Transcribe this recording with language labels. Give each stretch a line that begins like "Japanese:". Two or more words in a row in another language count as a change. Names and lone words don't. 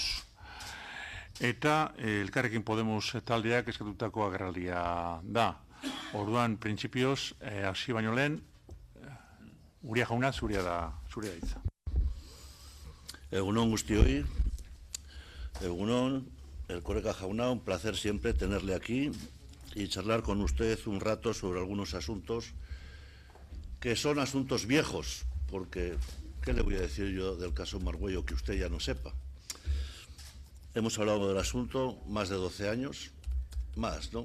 Basque: Eta Elkarrekin Podemos taldeak eskatutako agerraldia da. Orduan, printzipioz, hasi baino lehen, Uria jauna, zurea da hitza. Egunon guztioi, egunon, Erkoreka jauna,
Spanish: un placer siempre tenerle aquí y charlar con usted un rato sobre algunos asuntos que son asuntos viejos, porque, ¿qué le voy a decir yo del caso Margüello que usted ya no sepa? Hemos hablado del asunto más de 12 años, más, ¿no?